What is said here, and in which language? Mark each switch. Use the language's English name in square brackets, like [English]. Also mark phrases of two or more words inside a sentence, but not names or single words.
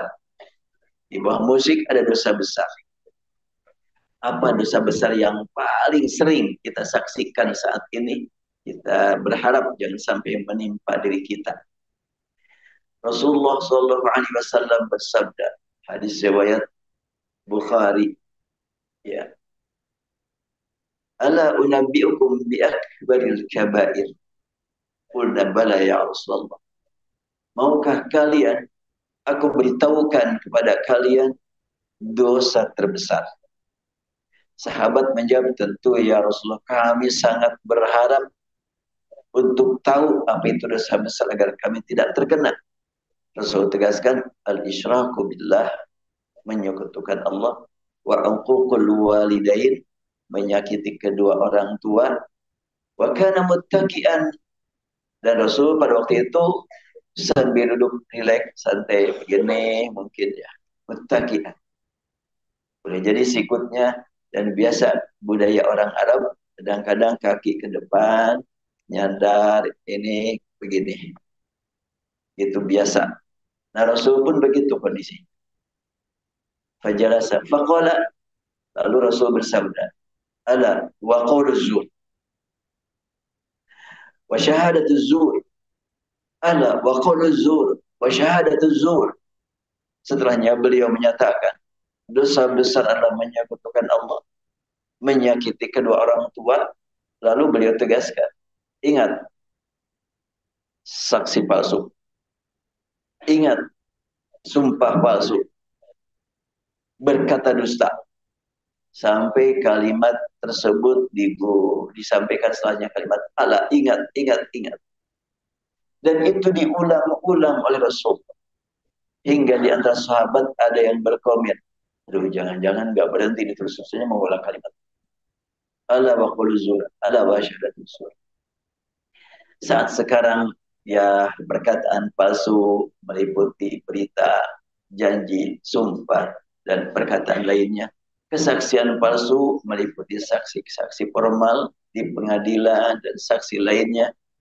[Indonesian] Di bawah musyrik ada dosa besar. Apa dosa besar yang paling sering kita saksikan saat ini? Kita berharap jangan sampai menimpa diri kita. Rasulullah SAW bersabda, hadis riwayat Bukhari, ya, [Arabic] ألا أنبئكم بأكبر الكبائر. قلنا بلى يا رسول الله. [Indonesian] Maukah kalian aku beritahukan kepada kalian dosa terbesar? Sahabat menjawab, tentu ya Rasulullah, kami sangat berharap untuk tahu apa itu dosa besar agar kami tidak terkena. Rasul tegaskan, [Arabic] الإشراك بالله, [Indonesian] menyekutukan Allah, [Arabic] وعقوق الوالدين, [Indonesian] menyakiti kedua orang tua, [Arabic] وكان متكئا, [Indonesian] dan Rasul pada waktu itu sambil duduk rileks santai begini mungkin ya, muttaqian. Boleh jadi sikutnya, dan biasa budaya orang Arab kadang-kadang kaki ke depan, nyandar ini begini. Itu biasa. Nah, Rasul pun begitu kondisi. [Arabic] فجلس فقال, [Indonesian] lalu Rasul bersabda, [Arabic] ألا وقول الزور وشهادة الزور، ألا وقول الزور وشهادة الزور. [Indonesian] Setelahnya beliau menyatakan, dosa besar adalah menyekutukan Allah, menyakiti kedua orang tua. Lalu beliau tegaskan, ingat saksi palsu, ingat sumpah palsu, berkata dusta. Sampai kalimat tersebut disampaikan setelahnya kalimat ala, ingat, ingat, ingat. Dan itu diulang-ulang oleh Rasul. Hingga di antara sahabat ada yang berkomen, aduh, jangan-jangan gak berhenti terus-terusannya mengulang kalimat [Arabic] ألا وقول الزور, ألا وشهادة الزور. [Indonesian] Saat sekarang ya, perkataan palsu meliputi berita, janji, sumpah, dan perkataan lainnya. Kesaksian palsu meliputi saksi-saksi formal di pengadilan dan saksi lainnya.